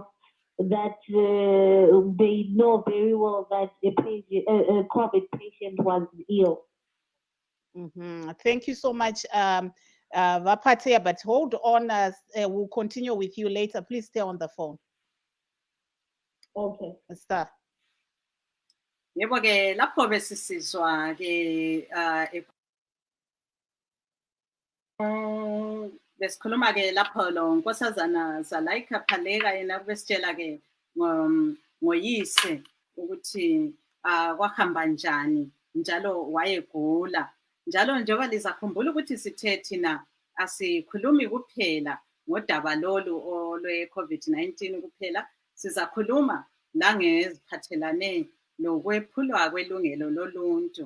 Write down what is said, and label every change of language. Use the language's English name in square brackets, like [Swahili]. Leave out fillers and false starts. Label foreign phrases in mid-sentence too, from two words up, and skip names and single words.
[English] That they know very well that a COVID patient was ill. Thank you so much, Vapatea. But hold on, we'll continue with you later. Please stay on the phone. Okay. Star. [North Ndebele] Yebo ke lapho besisizwa ke besikhuluma ke lapho lo nkosazana Zalaika Phaleka yena besitshela ke ngoyise ukuthi kwahamba njani njalo wayegula njalo njengoba lizakhumbula ukuthi sithe thina asikhulumi kuphela ngodaba lolu olwe-COVID-19 kuphela, sizakhuluma langeziphathelane lokwephulwa kwelungelo loluntu.